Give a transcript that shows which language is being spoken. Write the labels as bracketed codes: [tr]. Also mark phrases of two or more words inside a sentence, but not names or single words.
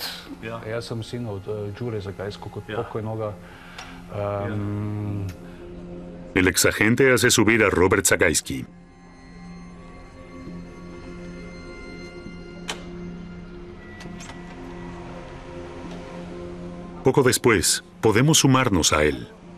[hr] Jaz sem sin od Đure Zagajskog, od pokojnoga. [es] El exagente hace subir a Robert Sagaisky. Poco después, podemos sumarnos a él.